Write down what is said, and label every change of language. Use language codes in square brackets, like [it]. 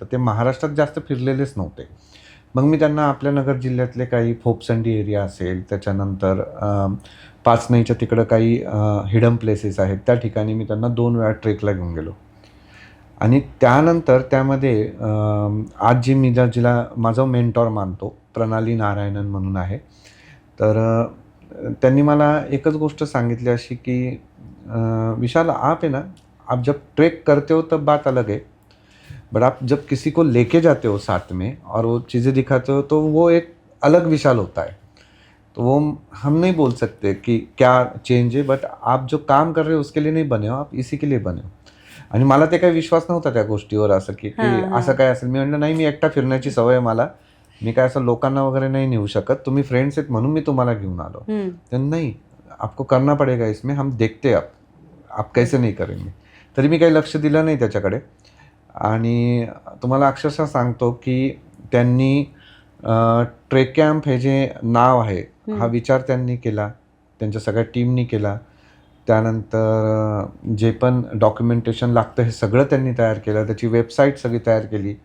[mr] तर ते महाराष्ट्रात जास्त फिरलेलेच नव्हते. मग मी त्यांना आपल्या नगर जिल्ह्यातले काही फोपसंडी एरिया असेल, त्याच्यानंतर पाचनईच्या तिकडं काही हिडन प्लेसेस आहेत, त्या ठिकाणी मी त्यांना 2 वेळा ट्रेकला घेऊन गेलो. आणि त्यानंतर त्यामध्ये आज जी मी जिला माझा मेंटॉर मानतो, प्रणाली नारायणन म्हणून आहे. तर त्यांनी मला एकच गोष्ट सांगितली अशी की [hi] विशाल आप है ना, आप जब ट्रेक करते हो तब बात अलग है, बट आप जब किसी को लेके जाते हो साथ में और वो चीज़ें दिखाते हो तो वो एक अलग विशाल होता है. तो वो हम नहीं बोल सकते कि क्या चेंज है, बट आप जो काम कर रहे हो उसके लिए नहीं बने हो, आप इसी के लिए बने हो. [mr] आणि मला ते काही विश्वास नव्हता त्या गोष्टीवर असं की असं काय असेल. मी म्हटलं नाही, मी एकटा फिरण्याची सवय आहे मला, मी काय असं लोकांना वगैरे नाही नेऊ शकत, तुम्ही फ्रेंड्स आहेत म्हणून मी तुम्हाला घेऊन आलो. तर नाही, [hi] आपको करना पडेगा इसमें, हम देखते आप कैसे नहीं करेंगे. [mr] तरी मी काही लक्ष दिलं नाही त्याच्याकडे. आणि तुम्हाला अक्षरशः सांगतो की त्यांनी ट्रेक कॅम्प हे जे नाव आहे हा विचार त्यांनी केला, त्यांच्या सगळ्या टीमनी केला. त्यानंतर जे पण डॉक्युमेंटेशन लागतं हे सगळं त्यांनी तयार केलं, त्याची वेबसाईट सगळी तयार केली.